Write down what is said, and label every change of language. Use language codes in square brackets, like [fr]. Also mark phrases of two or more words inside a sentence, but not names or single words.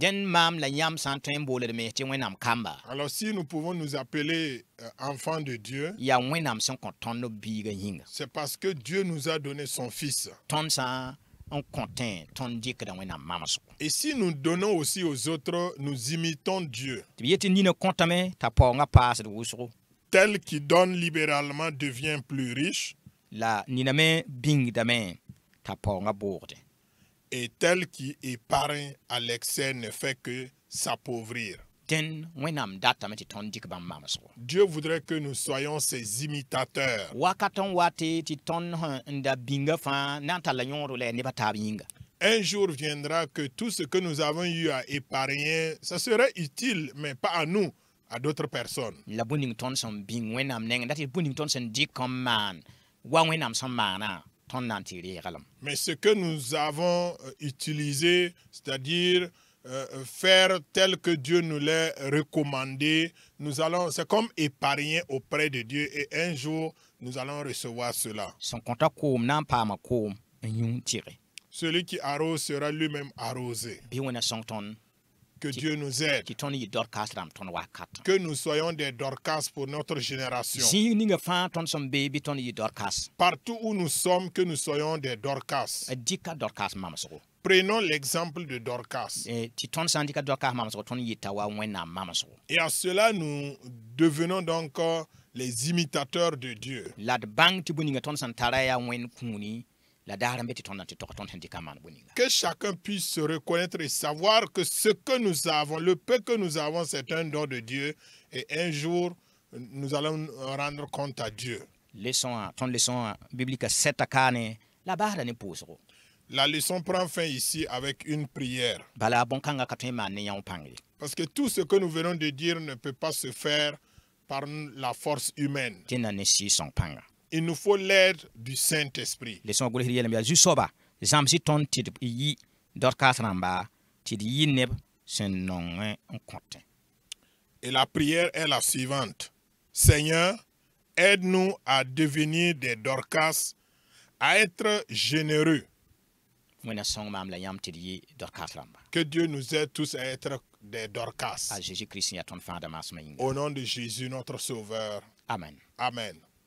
[fr] Alors si nous pouvons nous appeler enfants de Dieu, c'est parce que Dieu nous a donné son Fils. Et si nous donnons aussi aux autres, nous imitons Dieu. [mos] tɩ b yetɩ nina kõtame t'a paoongã paasd wʋsgo [fr] Tel qui donne libéralement devient plus riche, [mos] la nina me bĩngdame t'a paoongã boogde [fr] et tel qui épargne à l'excès ne fait que s'appauvrir. [mos] dẽn wẽnnaam datame tɩ tõnd dɩk bãmb mamsgo [fr] Dieu voudrait que nous soyons ses imitateurs. [mos] wakat n wate tɩ tõnd n da bĩnga fãa na n tall la yõodo la yaa nebã taab yĩnga [fr] Un jour viendra que tout ce que nous avons eu à épargner, ça serait utile, mais pas à nous, à d'autres personnes. [mos] la bõe-ning tõnd sẽn bĩng wẽnnaam nengẽ dat tɩ bõe-ning tõnd sẽn dɩk n maan wa wẽnnaam sẽn maana tõnd na n tɩ reeglem [fr] Mais ce que nous avons utilisé, c'est-à-dire faire tel que Dieu nous l'a recommandé, c'est comme épargner auprès de Dieu et un jour, nous allons recevoir cela. [mos] sẽn kõta koom na n paama koom n yũ tɩge [fr] Celui qui arrose sera lui-même arrosé. [mos] bɩ wẽna sõng tõnd [fr] Que Dieu nous aide. [mos] tɩ tõnd yɩ dɔrkaas rãmb tõnd wakat [fr] Que nous soyons des Dorcas pour notre génération. [mos] zĩig ninga fãa tõnd sẽn bee bɩ tõnd yɩ dɔrkaas [fr] Partout où nous sommes, que nous soyons des Dorcas. [mos] dɩka dɔrkaas mamsgo [fr] Prenons l'exemple de Dorcas. [mos] tɩ tõnd sã n dɩka dɔrkaas mamsgo tõnd yɩta wa wẽnnaam mamsgo [fr] Et à cela, nous devenons donc les imitateurs de Dieu. [mos] la d bãng tɩ bõe-ninga tõnd sẽn tara yaa wẽnd kũuni la daar n be tɩ tõnd na tɩ tog tõnd sẽn dɩka n maan bõe-ninga [fr] Que chacun puisse se reconnaître et savoir que ce que nous avons, le peu que nous avons, c'est un don de Dieu. Et un jour, nous allons rendre compte à Dieu. [mos] tõnd [fr] leçon biblique [mos] sɛta kaane la baasda ne pʋʋsgo [fr] La leçon prend fin ici avec une prière. [mos] bala bõn-kãngã ka tõe n maan ne yãw pãnge [fr] Parce que tout ce que nous venons de dire ne peut pas se faire par la force humaine. [mos] tɩ na ne sɩɩg-sõng pãnga [fr] Il nous faut l'aide du Saint-Esprit. [mos] leçon gʋlsd yeelame yaa zu-soaba zãms-y tõnd tɩ d yɩ dɔrkaas rãmba tɩ d yɩ neb sẽn nongẽ n kõtẽ [fr] Et la prière est la suivante. Seigneur, aide-nous à devenir des Dorcas, à être généreux. [mos] wẽna sõng maam la yãmb tɩ d yɩ dɔrkaas rãmba [fr] Que Dieu nous aide tous à être des Dorcas. [mos] a Jésus-Christ n yaa tõnd fãada maasmã yĩnga [fr] Au nom de Jésus, notre Sauveur. [mos] amen [fr] Amen.